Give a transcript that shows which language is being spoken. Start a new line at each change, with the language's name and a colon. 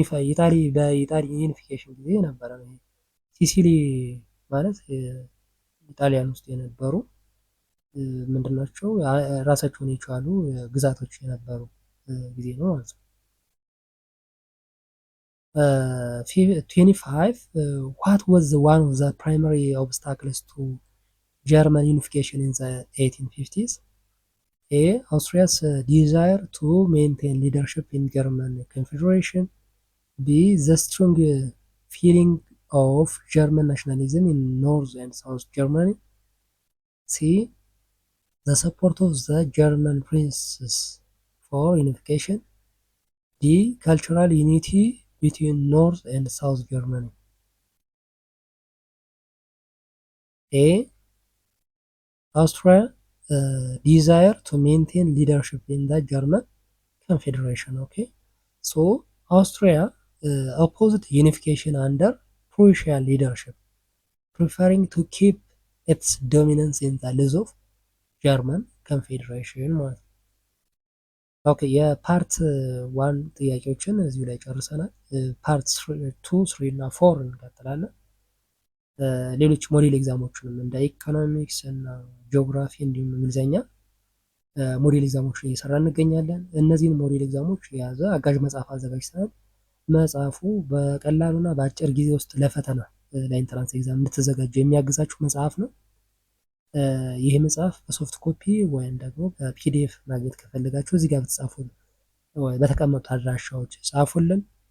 Amharic: ኢጣሊ በኢጣሊ ዩኒፊኬሽን ጊዜ ነበረ። ሲሲሊ ማለት ኢጣሊያን ውስጥ የነበሩ ምንድናቸው ራሳቸውን የቻሉ ግዛቶች የነበሩ ጊዜ ነው ማለት ነው። 25
English: what was one of the primary obstacles to German unification in the 1850s? A. Austria's desire to maintain leadership in German Confederation. B. The strong feeling of German nationalism in North and South Germany. C. The support of the German princes for unification. D. Cultural unity between North and South Germany. A. Austria desire to maintain leadership in the German Confederation. Okay, so Austria opposed unification under Prussian leadership, preferring to keep its dominance in the lists of German Confederation.
Amharic: ኦኬ የፓርት 1 ጥያቄዎችን እዚሁ ላይ ጨርሰናል። ፓርት 2 3 እና 4 እንቀጥላለን። ሌሎች ሞዴል ኤግዛሞችንም እንደ ኢኮኖሚክስ እና ጂኦግራፊ እንዲሁም እንግሊዘኛ ሞዴል ኤግዛሞችን እየሰራ እንገኛለን። እነዚህን ሞዴል ኤግዛሞች የያዘ አጋዥ መጽሐፍ አዘጋጅተናል። መጽሐፉ በቀላሉና በአጭር ጊዜ ውስጥ ለፈተና ለኢንትራንስ ኤግዛም እንድትዘጋጁ የሚያግዛችሁ መጽሐፍ ነው። ይህ መጽሐፍ በሶፍት ኮፒ ወይም ደግሞ በፒዲኤፍ ማግኘት ከፈለጋችሁ እዚህ ጋር ብትጻፉልን በተቀመጡ አድራሻዎች ጻፉልን።